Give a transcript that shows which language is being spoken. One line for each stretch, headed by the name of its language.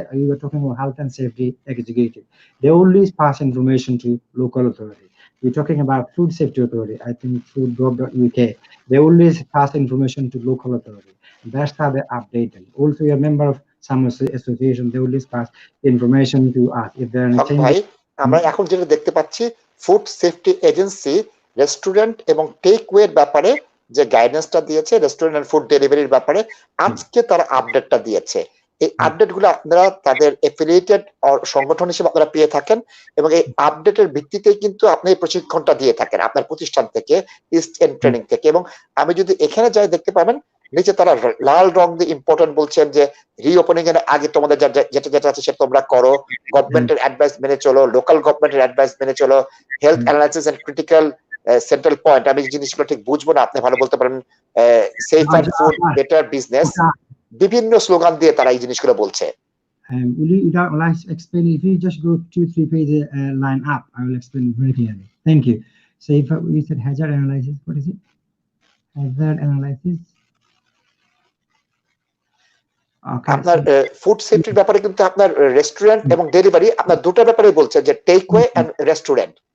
English: You were talking about health and safety executive. They always pass information to local authority. You're talking about food safety authority, I think food.gov.uk. They always pass information to local authority. That's how they update them. Also, you're a member of some association, they always pass information to us if there are any changes.
Bangla: আমরা এখন যেটা দেখতে পাচ্ছি, food safety agency restaurant এবং take ওয়ের ব্যাপারে যে গাইডেন্সটা দিয়েছে, restaurant and food ডেলিভারির ব্যাপারে আজকে তারা আপডেটটা দিয়েছে। এই আপডেট গুলো আপনারা তাদের এফিলিয়েটেড সংগঠন হিসেবে আপনারা পেয়ে থাকেন, এবং এই আপডেটের ভিত্তিতে কিন্তু আপনি এই প্রশিক্ষণটা দিয়ে থাকেন আপনার প্রতিষ্ঠান থেকে, ইস্ট এন্ড ট্রেনিং থেকে। এবং আমি যদি এখানে যাই দেখতে পাবেন নিচে তারা লাল রং দিয়ে ইম্পর্টেন্ট বলছেন যে রিওপেনিং এর আগে তোমাদের যেটা আছে সেটা তোমরা করো, গভর্নমেন্টের অ্যাডভাইস মেনে চলো, লোকাল গভর্নমেন্টের অ্যাডভাইস মেনে চলো, health analysis and critical central point. আমি জিনিসগুলো ঠিক বুঝবো না, আপনি ভালো বলতে পারেন।
English: safer food, better business,
Bangla: বিভিন্ন স্লোগান দিয়ে তারা এই জিনিসগুলো বলছে।
English: Will you explain? If you just go 2-3 pages line up, I will explain very clearly. Thank you. So if we said hazard analysis, what is it? Hazard analysis.
Bangla: আপনার food সেফটির ব্যাপারে কিন্তু আপনার রেস্টুরেন্ট এবং ডেলিভারি আপনার দুটো ব্যাপারে বলছে, যে টেক ওয়ে এন্ড রেস্টুরেন্ট।